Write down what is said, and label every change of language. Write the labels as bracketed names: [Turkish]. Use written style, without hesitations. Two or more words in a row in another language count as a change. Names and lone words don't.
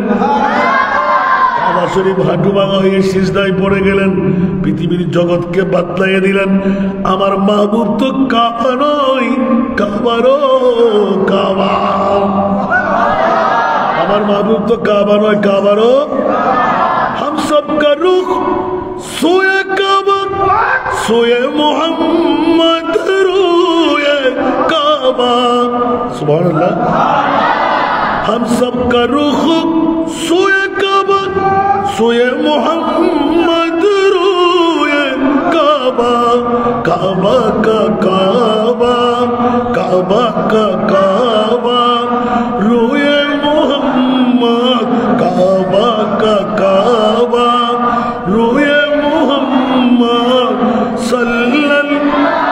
[Bangla] কাবা শরীফ হাঁটু ভাঙা হয়ে সিজদায় পড়ে গেলেন, পৃথিবীর জগৎকে বাতলাইয়ে দিলেন আমার মাহবুব তো কাবা নয়, কাবারও কাবা। আমার মাহবুব তো কাবা নয়, কাবারও। [Urdu] ہم سب کا رخ سوئے کعبہ سوئے محمد روئے کعبہ سبحان اللہ ہم سب کا رخ سوئے کعبہ سوئے محمد روئے کعبہ کعبہ کا کعبہ کعبہ کا کعبہ روئے محمد کعبہ کا کعبہ روئے محمد [Arabic] صلی اللہ